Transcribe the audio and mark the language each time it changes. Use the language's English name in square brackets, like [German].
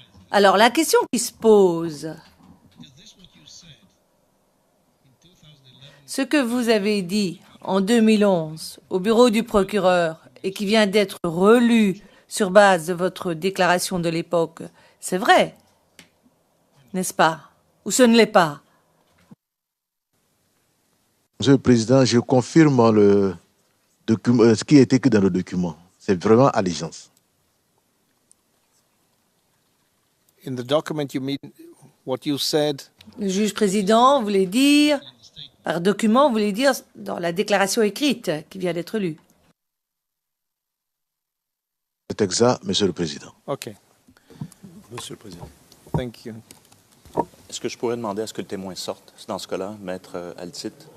[French] Alors, la question qui se pose, ce que vous avez dit en 2011 au bureau du procureur et qui vient d'être relu sur base de votre déclaration de l'époque, c'est vrai, n'est-ce pas? Ou ce ne l'est pas? Monsieur le Président, je confirme le document, ce qui est écrit dans le document. C'est vraiment allégeance. [English] in the document you mean what you said. [French] Le juge président voulait dire, par document, voulait dire dans la déclaration écrite qui vient d'être lue. C'est exact, Monsieur le Président. [English] Okay, [French] Monsieur le Président. [English] thank you. [French] Est-ce que je pourrais demander à ce que le témoin sorte, dans ce cas-là, Maître Altit?